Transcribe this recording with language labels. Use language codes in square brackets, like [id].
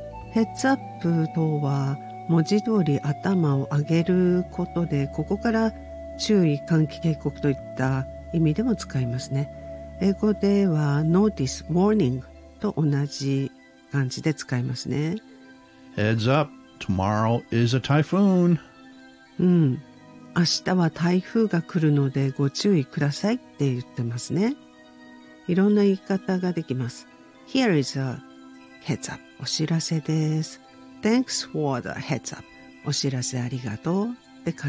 [ja] ヘッズアップとは文字通り頭を上げることで、ここから注意喚起警告といった意味でも使いますね。英語ではノーティス、ウォーニングと同じ感じで使いますね。 [en] ヘッズアップ、Tomorrow is a typhoon。 [ja] うん、明日は台風が来るのでご注意くださいって言ってますね。いろんな言い方ができます。 [en] Here is a heads up、 [ja] お知らせです。 [en] Thanks for the heads up、 [ja] お知らせありがとうって感じ